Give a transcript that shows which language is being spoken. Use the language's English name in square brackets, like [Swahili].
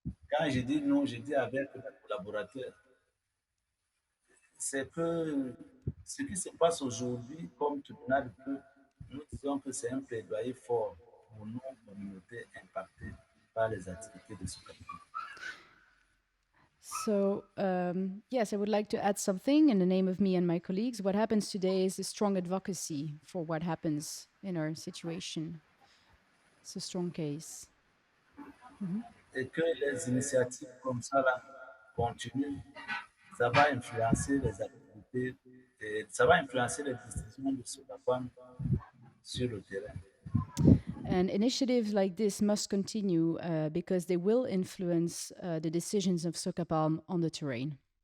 [French] Quand je dis non, je dis avec les collaborateurs. C'est que ce qui se passe aujourd'hui, comme tribunal de peuple, nous disons que c'est un plaidoyer fort pour nos communautés impactées par les activités de Sokapa. [English] So, yes, I would like to add something in the name of me and my colleagues. What happens today is a strong advocacy for what happens in our situation. It's a strong case. [French] Et que les initiatives comme ça là, continuent, ça va influencer les activités, et ça va influencer les décisions de Sokapa sur le terrain. [English] And initiatives like this must continue because they will influence the decisions of Sokapalm on the terrain.